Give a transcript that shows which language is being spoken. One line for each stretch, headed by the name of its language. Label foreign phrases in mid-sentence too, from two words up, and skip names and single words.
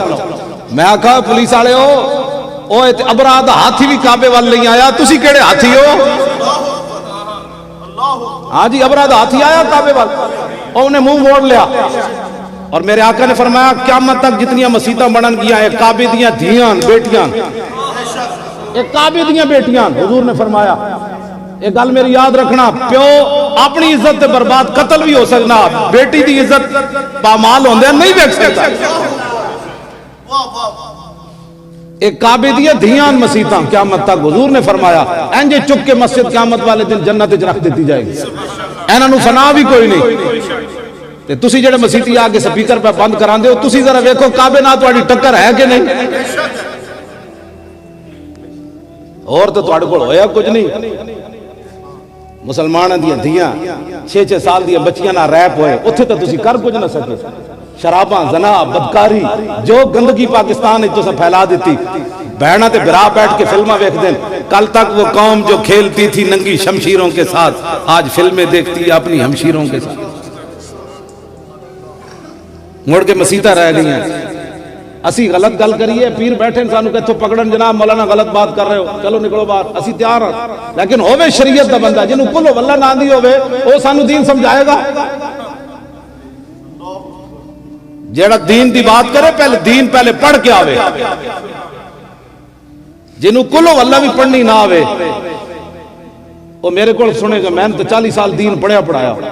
Punjabi: میں کہا پولیس والے او ابرا دا ہاتھی بھی کعبے وال نہیں آیا، تسی کیڑے ہاتھی ہو؟ ہاں جی ابرا دا ہاتھی آیا کعبے وال؟ انہیں منہ موڑ لیا. اور میرے آقا نے فرمایا قیامت تک جتنی مسیتاں بنن گیا ہے کعبے دیاں دھیاں بیٹیاں, ایک کعبے دیاں بیٹیاں. حضور نے فرمایا ایک گل میری یاد رکھنا, پیو اپنی عزت تے برباد قتل بھی ہو سکنا, بیٹی دی عزت پامال ہوندے نہیں ویکھ سکتا. ایک کعبے دیاں دھیاں مسیتاں قیامت تک. حضور نے فرمایا انج چک کے مسجد قیامت والے دن جنت وچ رکھ دیتی جائے گی, انہاں نوں فنا بھی کوئی نہیں. تے تسی جڑے مسیتی آ کے سپیکر پہ بند کراندے ہو, تسی ذرا ویکھو کعبے نال تہاڈی ٹکر ہے کہ نہیں؟ اور تو تہاڈے کول ہویا کچھ نہیں. مسلماناں دیاں دھیاں 6-6 سال دیاں بچیاں نال ریپ ہوئے, اوتھے تے تسی کر کچھ نہ سکے. شراباں, زنا, بدکاری, جو گندگی پاکستان وچ تساں پھیلا دیتی. بہناں تے بھرا بیٹھ کے فلماں ویکھدے.
Urdu: کل تک وہ قوم جو کھیلتی تھی ننگی شمشیروں کے ساتھ, آج فلمیں دیکھتی ہے اپنی ہمشیروں کے ساتھ.
Punjabi: مڑ کے مسیتاں رہ گئی ہیں. اسی غلط گل کریے, پیر بیٹھے سانو کہ پکڑن جناب مولانا
Urdu: غلط بات کر رہے ہو, چلو نکلو باہر,
Punjabi: اسی تیار ہاں. لیکن ہوے شریعت دا بندہ جنوں کلو واللہ نہ آندی ہوے, او سانو دین سمجھائے گا. جیڑا دین دی بات کرے پہلے دین پہلے پڑھ کے آوے. جنوں کلو واللہ بھی پڑھنی نہ آوے او میرے کول سنے گا, میں نے تو 40 سال دین پڑھیا پڑھایا.